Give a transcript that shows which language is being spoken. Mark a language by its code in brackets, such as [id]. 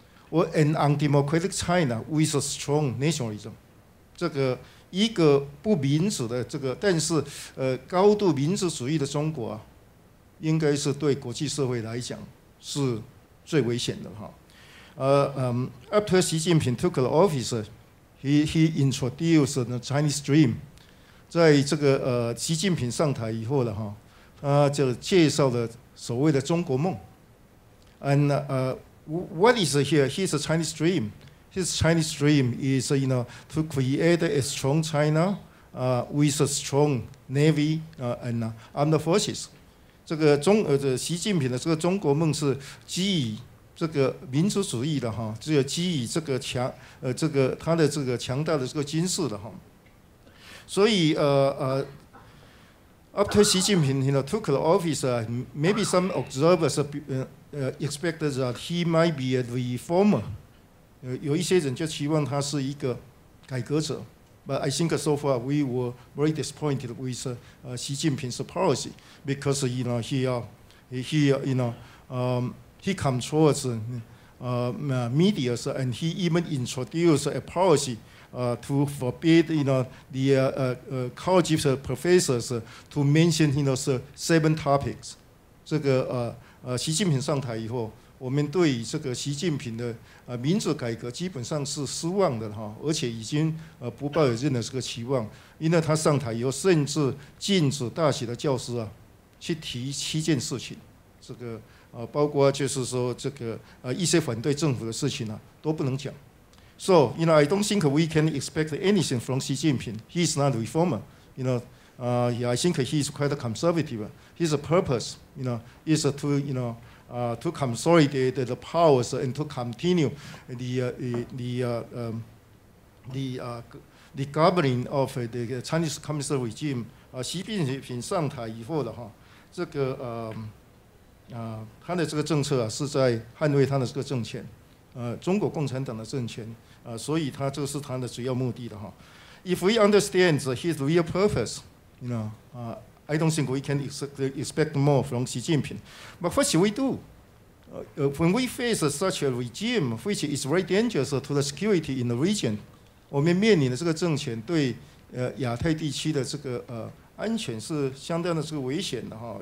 [en] Or an undemocratic China with a strong nationalism. [zh] 这个一个不民主的这个，但是高度民族主义的中国啊，应该是对国际社会来讲是最危险的哈。 [en] After Xi Jinping took the office, he introduced the Chinese dream. [zh] 在这个习近平上台以后了哈，他就介绍了所谓的中国梦。 [en] And what is here? His Chinese dream. His Chinese dream is, to create a strong China with a strong navy and armed forces. [zh] 这个习近平的这个中国梦是基于这个民族主义的哈，只有基于这个他的这个强大的这个军事的哈。所以 [en] after Xi Jinping took the office, maybe some observers expected that he might be a reformer， [zh] 有一些人就期望他是一个改革者。 [en] But I think so far we were very disappointed with Xi Jinping's policy because he controls media and he even introduced a policy to forbid the college professors to mention 7 topics。 [zh] 这个习近平上台以后，我们对这个习近平的民主改革基本上是失望的哈，而且已经不抱有任何这个期望，因为他上台以后，甚至禁止大学的教师去提7件事情，这个包括就是说这个一些反对政府的事情都不能讲。 [en] So I don't think we can expect anything from Xi Jinping. He is not a reformer. I think he is quite conservative. His purpose, is to consolidate the powers and to continue the governing of the Chinese Communist regime. [zh] 习近平上台以后的这个他的这个政策是在捍卫他的这个政权，中国共产党的政权，所以他这个是他的主要目的的哈。 [en] If we understand his real purpose, I don't think we can expect more from Xi Jinping. But what should we do? When we face such a regime, which is very dangerous to the security in the region, [zh] 我们面临的这个政权对亚太地区的这个安全是相当的这个危险的哈。